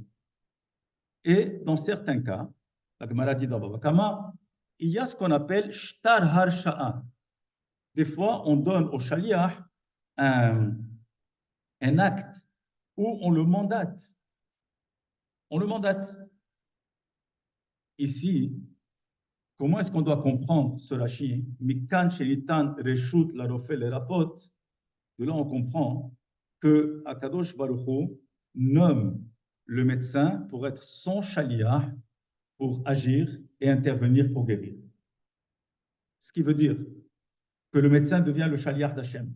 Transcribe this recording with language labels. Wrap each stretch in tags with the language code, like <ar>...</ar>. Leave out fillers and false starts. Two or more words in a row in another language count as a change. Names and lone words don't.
<fr>Et dans certains cas, la Gemara dit dans Baba Kama, il y a ce qu'on appelle</fr> <he>שטר הרשאה.</he> <fr>Des fois, on donne au shaliach un acte où on le mandate. On le mandate. Ici, comment est-ce qu'on doit comprendre ce Rashi?</fr> <he>מכאן שניתן רשות לרופא לרפאות.</he> <fr>De là, on comprend que</fr> <he>הקדוש ברוך הוא</he> <fr>nomme le médecin pour être son shaliach, pour agir et intervenir pour guérir. Ce qui veut dire que le médecin devient le shaliach d'Hachem.</fr>